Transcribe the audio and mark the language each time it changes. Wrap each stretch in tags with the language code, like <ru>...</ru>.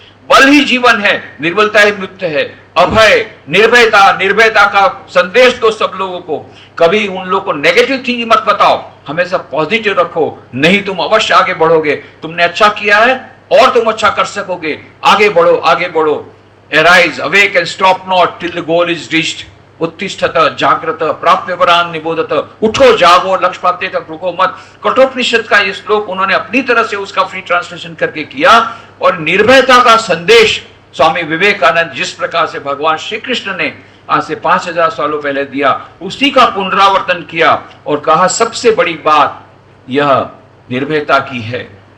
<hi>बल ही जीवन है, निर्बलता ही मृत्यु है। अभय, निर्भयता का संदेश दो सब लोगों को। कभी उन लोगों को नेगेटिव थिंकिंग मत बताओ, हमेशा पॉजिटिव रखो, नहीं तुम अवश्य आगे बढ़ोगे। तुमने अच्छा किया है और तुम अच्छा कर सकोगे। आगे बढ़ो, आगे बढ़ो।</hi> <en>Arise, awake and stop not till the goal is reached.</en> <sa>उत्तिष्ठत जागृत प्राप्य वरान निबोधत,</sa> <hi>उठो जागो लक्ष्य प्राप्ति तक रुको मत। कठोपनिषद का ये श्लोक उन्होंने अपनी तरह से उसका फ्री ट्रांसलेशन करके किया। और निर्भयता का संदेश स्वामी विवेकानंद जिस प्रकार से भगवान श्री कृष्ण ने आज से 5000 सालों पहले दिया, उसी का पुनरावर्तन किया और कहा सबसे बड़ी बात यह निर्भयता की है।</hi>